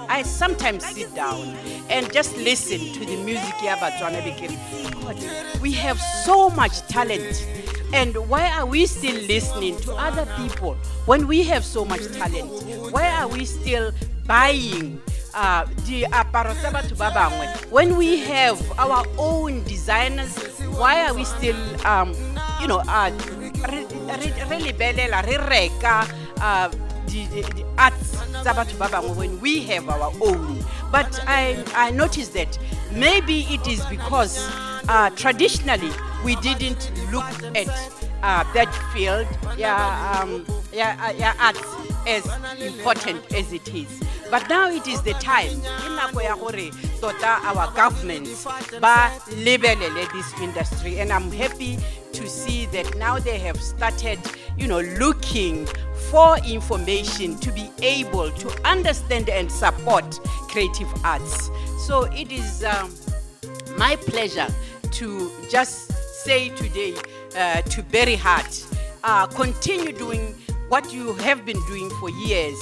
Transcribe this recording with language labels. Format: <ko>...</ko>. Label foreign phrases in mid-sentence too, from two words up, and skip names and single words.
<en>I sometimes sit down and just listen to the music. We have so much talent. And why are we still listening to other people when we have so much talent? Why are we still buying</en> <tn>diaparo tsa batho ba bangwe.</tn> <en>When we have our own designers, why are we still</en> <tn>re lebelela re reka</tn> <en>the arts</en> <tn>tsa batho ba bangwe</tn> <en>when we have our own? But I noticed that maybe it is because traditionally we didn't look at that field, arts as important as it is. But now it is the time our governments</en> <tn>ba lebelele</tn> <en>this industry, and I'm happy to see that now they have started, looking for information to be able to understand and support creative arts. So it is my pleasure to just say today to Berry Heart, continue doing what you have been doing for years.</en>